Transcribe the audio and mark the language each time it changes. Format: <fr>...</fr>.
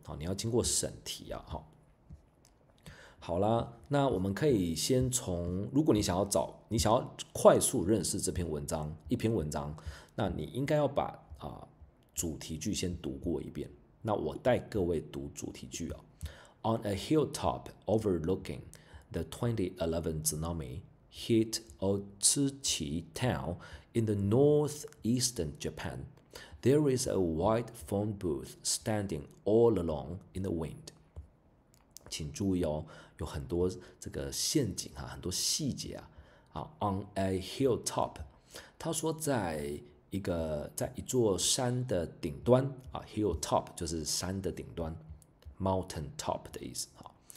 <zh>好，你要经过审题啊。好啦，那我们可以先从，如果你想要快速认识这篇文章，一篇文章。那你应该要把主题句先读过一遍。那我带各位读主题句啊。</zh> <en>On a hilltop overlooking the 2011 tsunami hit Otsuchi town in the northeastern Japan, there is a white phone booth standing all alone in the wind.</en> <zh>请注意哦，有很多这个陷阱啊，很多细节啊。</zh> <en>On a hilltop，</en> <zh>他说在一座山的顶端啊 ，hilltop 就是山的顶端 ，mountain top 的意思啊。</zh>